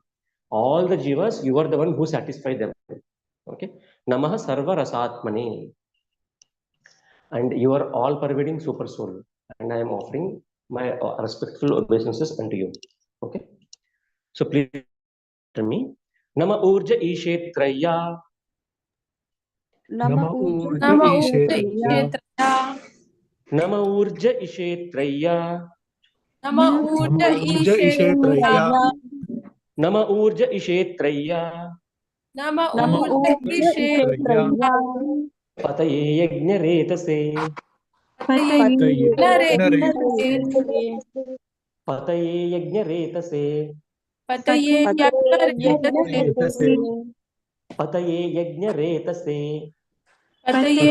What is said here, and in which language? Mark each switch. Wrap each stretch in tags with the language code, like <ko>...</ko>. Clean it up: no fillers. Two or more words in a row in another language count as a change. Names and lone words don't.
<en>All the Jivas, you are the one who satisfy them. Okay.</en> <sa>नमः सर्व रसात्मने.</sa> <en>And you are all pervading super soul. And I am offering my respectful obeisances unto you. Okay. So please tell me.</en> <sa>नम ऊर्ज इक्षेत्राय. नम ऊर्ज Nama Ishetraya. Kshetraya. नम ऊर्ज इक्षेत्राय. नम ऊर्ज इक्षेत्राय. नम ऊर्ज इक्षेत्राय. Nama Nama Urja ऊर्ज इक्षेत्राय. Ishetraya. पतये यज्ञ रेतसे. Pataye Pataye Narete. पतये यज्ञ रेतसे. पतये यज्ञरेते. Retase. पतये यज्ञ रेतसे. Pataye</sa>